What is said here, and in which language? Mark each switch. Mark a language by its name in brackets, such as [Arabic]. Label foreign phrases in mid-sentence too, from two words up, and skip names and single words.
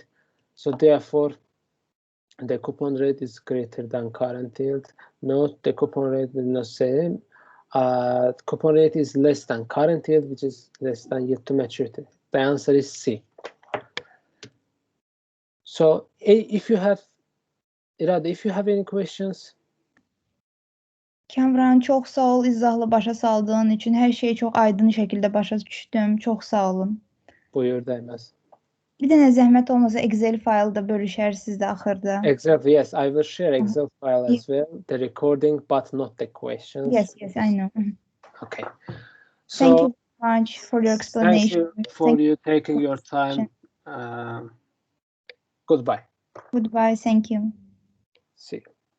[English] So therefore, the coupon rate is greater than current yield. Note the coupon rate will not same. Coupon rate is less than current yield, which is less than yield to maturity. The answer is C. So if you have any questions. [Azerbaijani] Kamran, çok sağ ol izahlı başa saldığın için. Her şeyi çok aydın şekilde başa düştüm. Çok sağ olun. Buyur Değmez. Bir dənə zəhmət olmasa Excel faylda bölüşərsiniz də axırda. [English] Exactly, yes. I will share Excel file as well, the recording, but not the questions. Yes, I know. Okay. So, thank you very much for your explanation. Thank you for you taking your time. Goodbye. Goodbye, thank you. See you.